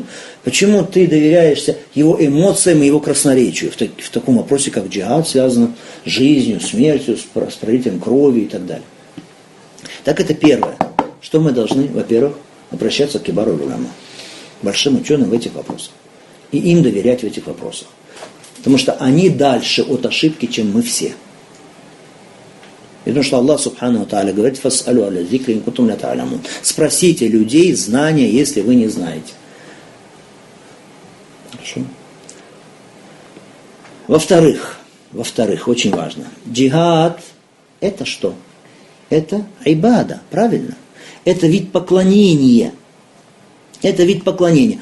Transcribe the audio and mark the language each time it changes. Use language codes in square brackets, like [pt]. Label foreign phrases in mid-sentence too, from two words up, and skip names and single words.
[ru] Почему ты доверяешься его эмоциям и его красноречию в таком вопросе, как джихад, связан с жизнью, смертью, с пролитием крови и так далее? Так это первое. Что мы должны, во-первых, обращаться к [ar] كبار العلماء, [ru] большим ученым в этих вопросах. И им доверять в этих вопросах. Потому что они дальше от ошибки, чем мы все. И потому что Аллах [ar] سبحانه تعالى говорит: «فاسألوا أهل الذكر إن كنتم لا تعلمون». [ru] Спросите людей знания, если вы не знаете. Хорошо. Во-вторых, очень важно. Джихад – это что? Это ибада, правильно? Это вид поклонения. Это вид поклонения.